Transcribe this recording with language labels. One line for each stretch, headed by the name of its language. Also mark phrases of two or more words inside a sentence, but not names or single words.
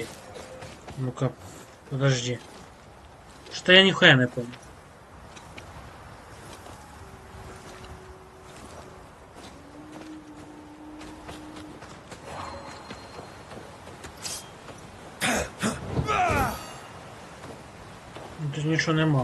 Russian: Ну-ка, подожди. Что я нихуя не понял.
Ukrainian: Тут нічого нема.